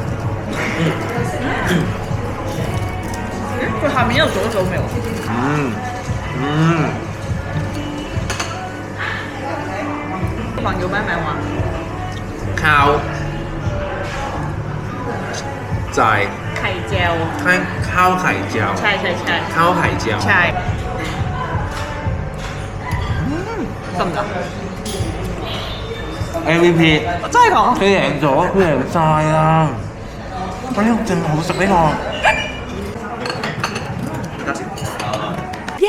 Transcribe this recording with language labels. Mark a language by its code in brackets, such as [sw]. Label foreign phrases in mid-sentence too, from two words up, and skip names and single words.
[yue] 佢下面一路做一做味喎。朋友咩名話？靠就係 [th] ไข่เจียว ข้าวไข่เจียว ใช่ ข้าวไข่เจียว [yue] ใช่得唔得 MVP 真係講佢贏咗，佢贏晒啦！我呢個正好食呢個。耶！